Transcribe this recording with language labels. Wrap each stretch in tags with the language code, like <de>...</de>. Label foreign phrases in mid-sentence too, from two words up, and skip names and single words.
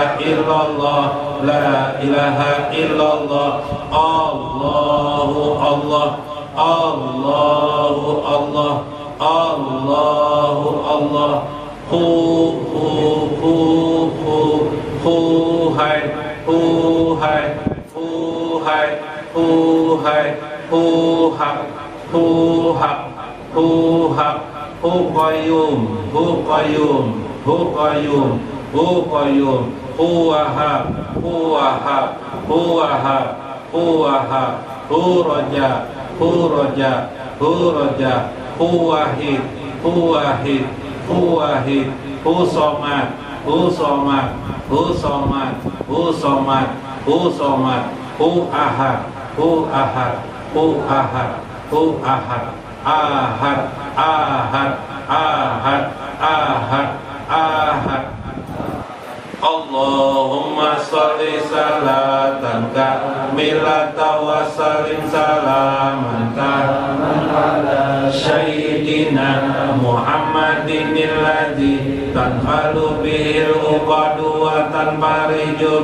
<ar>إلا الله، لا إله إلا الله. الله الله، الله الله، الله الله. هو حي، هو حي، هو حي، هو حي، هو حق، هو حق، هو حق، هو قيوم, هو قيوم، هو قيوم، هو قيوم، هو وهاب، هو وهاب، هو وهاب, هو وهاب، هو رجا، هو رجا، هو رجا، هو واحد، هو واحد، هو واحد، هو صمد، هو صمد، هو صمد، هو صمد، هو صمد، هو أحد، هو أحد، هو أحد، هو أحد، أحد، أحد، أحد، أحد، أحد. اللهم صل صلاة كاملة وسلم سلاما تاما على سيدنا محمد الذي تنحل به العقد وتنفرج</ar>